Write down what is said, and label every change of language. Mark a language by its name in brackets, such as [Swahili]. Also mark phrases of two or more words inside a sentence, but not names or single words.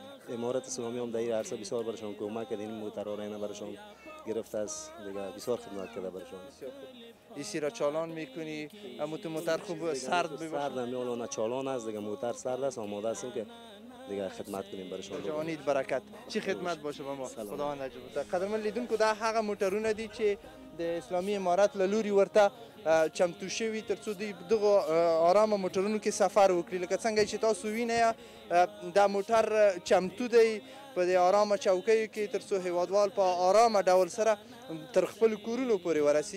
[Persian] امارات اسلامی هم در این عرصه بسیار برشان کمک کرد. این موترها را اینا برشان گرفته است دیگه. بسیار خدمت کرده برشان. ایسی را چالان میکنی؟ موتر خوب سرد بباشه؟ سرد هم چالان است دیگه. موتر سرد است. آماده هستیم که دیگه خدمت کنیم برشان. جوانید برکت. چی خدمت باشه به ما. خداوند اجر بده. [Pashto] قدرمن لیدونکو دا هغه موټرونه دي چې د اسلامي امارات له لوري ورته چمتو شوي تر څو دوی دغو ارامه موټرونو کې سفر وکړي. لکه څنګه چې تاسو وینئ دا موټر چمتو دی په دې ارامه چوکیو کې تر څو هیوادوال په ارامه ډول سره تر خپل کورونو پورې ورسي.